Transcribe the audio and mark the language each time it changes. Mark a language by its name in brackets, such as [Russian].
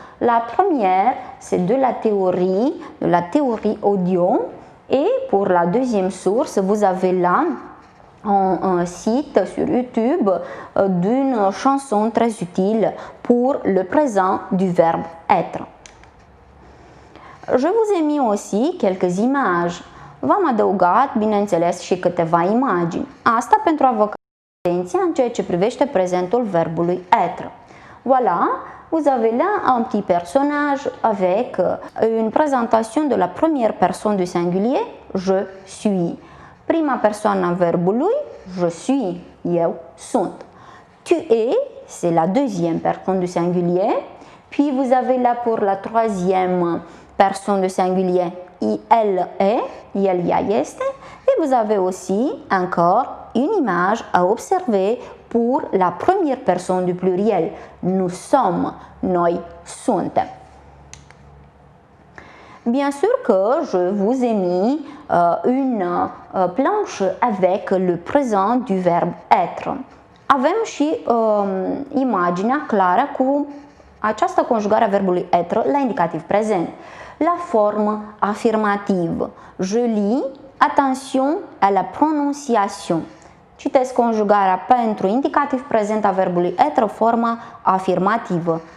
[French] La première, c'est de la théorie audio et pour la deuxième source, vous avez là un site sur YouTube d'une chanson très utile pour le présent du verbe être. Je vous ai mis aussi quelques images. [Romanian] V-am adăugat, bineînțeles, și câteva imagini. Asta pentru a vă capta atenția în ceea ce privește prezentul verbului être. [French] Voilà, vous avez là un petit personnage avec une présentation de la première personne du singulier, je suis. [Romanian] Prima persoană a verbului, [French] je suis, [Romanian] eu sunt. [French] Tu es, c'est la deuxième personne du singulier. Puis vous avez là pour la troisième personne du singulier, elle est, [Romanian] el, ea este. [French] Et vous avez aussi encore une image à observer pour la première personne du pluriel. Nous sommes, [Romanian] noi suntem. [French] Bien sûr que je vous ai mis une planche avec le présent du verbe être. [Romanian] Avem și imaginea clară cu această conjugare a verbului être la indicativ prezent. [French] La forme affirmative. Je lis, attention à la prononciation. [Romanian] Citesc conjugarea pentru indicativ prezent a verbului être, forma afirmativă.